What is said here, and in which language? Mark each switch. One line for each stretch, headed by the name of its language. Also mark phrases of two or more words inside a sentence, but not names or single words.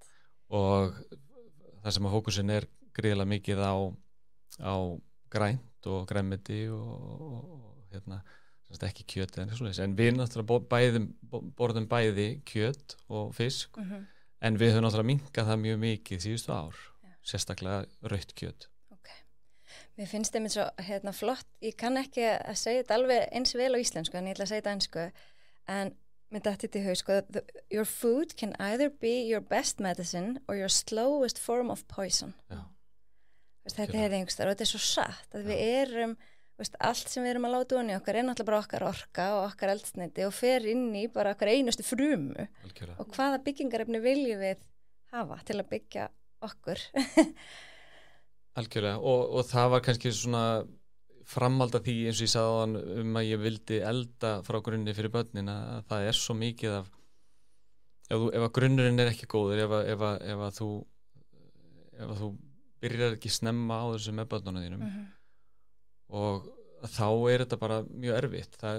Icelandic: Og það sem að fókusin gríðarlega mikið á grænt og grænmeti og ekki kjöt en við náttúrulega borðum bæði kjöt og fisk en við höfum náttúrulega minnkað það mjög mikið síðustu ár, sérstaklega rautt kjöt. Mér finnst það mér svo flott, ég kann ekki að segja þetta alveg eins vel á íslensku en ég ætla að segja þetta ensku en mér dætti þetta í haug
English: your food can either be your best medicine or your slowest form of poison.
Icelandic: Já. Þetta einhverstaðar og þetta svo satt að við erum allt sem við erum að láta ofan í okkar náttúrulega bara okkar orka og okkar eldsneyti og fer inn í bara okkar einustu frumu Alkjörlega. Og hvaða byggingarefni viljum við hafa til að byggja okkur Algjörlega og það var kannski svona framhald af því eins og ég sagði að ég vildi elda frá grunni fyrir börnin að það svo mikið af ef að grunnurinn ekki góður ef að þú byrjar ekki snemma á þessu með börnunum þínum og þá þetta bara mjög erfitt